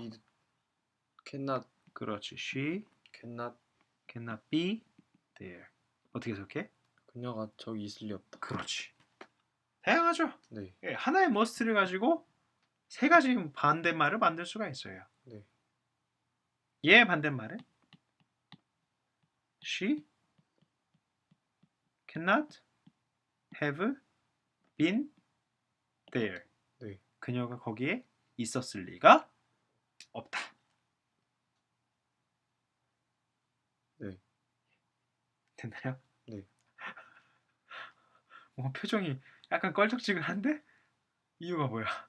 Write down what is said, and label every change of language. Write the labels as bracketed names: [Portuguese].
[English] need cannot [Korean] 그렇지. [English] She cannot cannot be there. [Korean] 어떻게 해석해? 그녀가 저기 있을 리 없다. 그렇지. 다양하죠. 네. 예, 하나의 must를 가지고 세 가지 반대말을 만들 수가 있어요. 네. 얘 반대말은 [English] She cannot have been there. [Korean] 네. 그녀가 거기에 있었을 리가 없다. 네. 됐나요? 네. 표정이 약간 껄쩍지근한데? 이유가 뭐야?